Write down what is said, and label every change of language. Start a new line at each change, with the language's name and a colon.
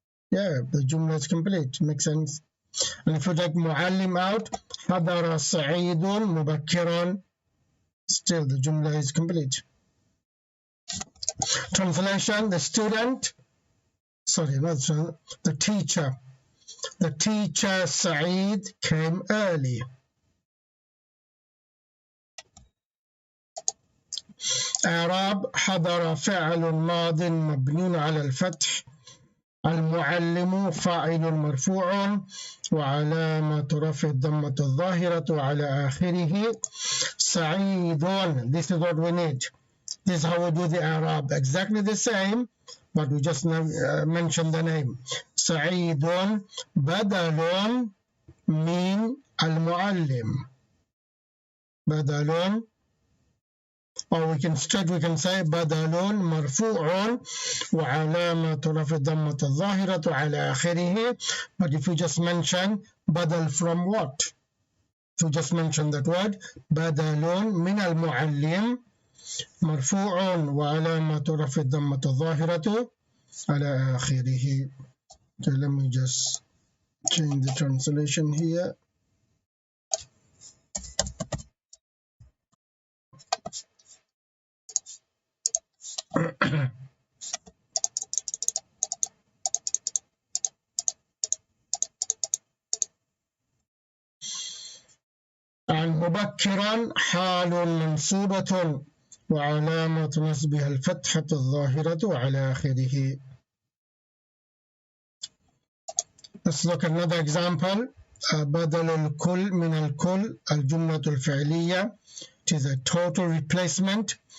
English: Yeah, the jumla is complete. Makes sense. And if you take muallim out,
Arabic: حضر سعيد مبكرا.
English: Still, the jumla is complete. Translation: the student, sorry, not the teacher. The teacher Saeed came early.
Arabic: إعراب: حضر فعل ماض مبني على الفتح. المعلم فاعل مرفوع وعلامة رفع الضمة الظاهرة على آخره.
English: سعيد, this is what we need. This is how we do the إعراب. Exactly the same, but we just mention the name.
Arabic: سعيد بدل من المعلم. بدل,
English: or we can say
Arabic: بدل مرفوع وعلامة رفع الضمة الظاهرة على آخره.
English: But if you just mention بدل from what? If you just mention that word,
Arabic: بدل من المعلم مرفوع وعلامة رفع الضمة الظاهرة على آخره.
English: Okay, let me just change the translation here.
Arabic: And مبكرا حال منصوبة وعلامة نصبها الفتحة الظاهرة على آخره.
English: Let's look at another example.
Arabic: بدل الكل من الكل الجملة الفعلية.
English: It is a total replacement.